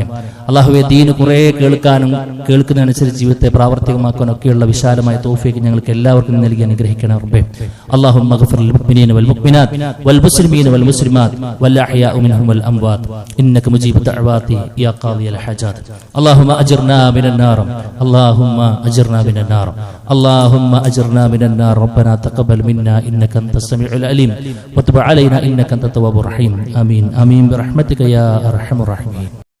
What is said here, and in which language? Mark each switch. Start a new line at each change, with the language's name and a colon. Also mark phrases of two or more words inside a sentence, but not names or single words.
Malayalam: അല്ലാഹുവേ, ദീന് കുറെ കേൾക്കാനും കേൾക്കുന്നതനുസരിച്ച് ജീവിതത്തെ പ്രാവർത്തികമാക്കാനും ഒക്കെയുള്ള വിശാലമായ തൗഫീഖ് ഞങ്ങൾക്ക് എല്ലാവർക്കും നൽകി അനുഗ്രഹിക്കണേ റബ്ബേ.
Arabic: اللهم اغفر للمؤمنين والمؤمنات والمسلمين والمسلمات والأحياء منهم والأموات إنك مجيب الدعوات يا قاضي الحاجات. اللهم أجرنا من النار، اللهم أجرنا من النار، اللهم أجرنا من النار. റബ്ബനാ تقبل منا إنك أنت السميع العليم وتب علينا إنك أنت التواب الرحيم. آمين آمين برحمتك يا أرحم الراحمين.